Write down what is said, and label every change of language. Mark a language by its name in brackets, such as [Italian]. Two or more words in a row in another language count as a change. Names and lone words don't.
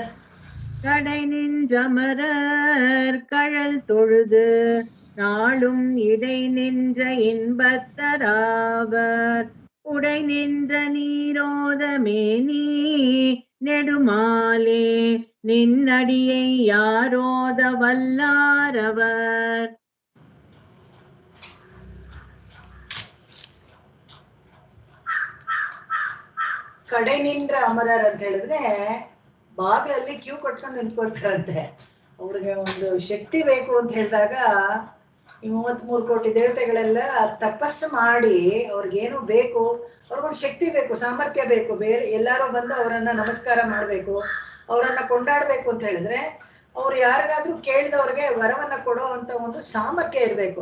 [Tamil] கடை நின்றமரர் கழல் தொழுது நாளும் இடை நின்ற இன்பத்தராவர் உடை நின்ற நீரோத மேனி நெடுமாலே நின்னடியை யாரோத வல்லாரவர். கடை நின்ற அமரர் [Kannada] ಅಂತ ಹೇಳಿದ್ರೆ ಬಾಗಿಲಲ್ಲಿ ಕ್ಯೂ ಕೊಟ್ಕೊಂಡು ನಿಂತ್ಕೊಳ್ತಾರಂತೆ. ಅವ್ರಿಗೆ ಒಂದು ಶಕ್ತಿ ಬೇಕು ಅಂತ ಹೇಳಿದಾಗ ಈ 33 ಕೋಟಿ ದೇವತೆಗಳೆಲ್ಲ ತಪಸ್ಸು ಮಾಡಿ ಅವ್ರಿಗೇನು ಬೇಕು, ಅವ್ರಿಗೊಂದು ಶಕ್ತಿ ಬೇಕು, ಸಾಮರ್ಥ್ಯ ಬೇಕು, ಬೇರೆ ಎಲ್ಲಾರು ಬಂದು ಅವರನ್ನ ನಮಸ್ಕಾರ ಮಾಡ್ಬೇಕು, ಅವರನ್ನ ಕೊಂಡಾಡ್ಬೇಕು ಅಂತ ಹೇಳಿದ್ರೆ ಅವ್ರು ಯಾರಿಗಾದ್ರೂ ಕೇಳಿದವ್ರಿಗೆ ವರವನ್ನ ಕೊಡೋ ಅಂತ ಒಂದು ಸಾಮರ್ಥ್ಯ ಇರ್ಬೇಕು.